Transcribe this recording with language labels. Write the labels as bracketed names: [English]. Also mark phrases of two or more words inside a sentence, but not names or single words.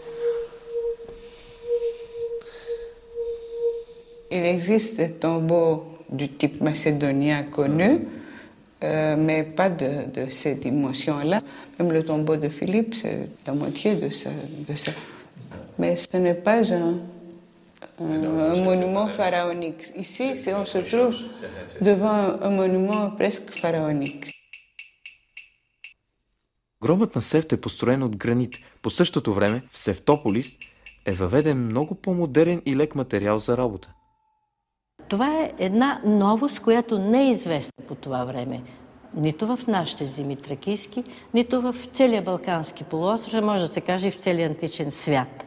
[French] Il existe des tombeaux du type macédonien connu, mais pas de ces dimensions-là. Même le tombeau de Philippe, c'est la moitié de ça. Mais ce n'est pas un monument pharaonique. Ici, on se trouve devant un monument presque pharaonique. [Bulgarian] Гробът на Сефт е построен от гранит. По същото време в Сефтополис е въведен много по-модерен и лек материал за работа. Това е една новост, която не е известна по това време. Нито в нашите земи тракийски, нито в целия Балкански полуостров, може да се каже и в целия античен свят.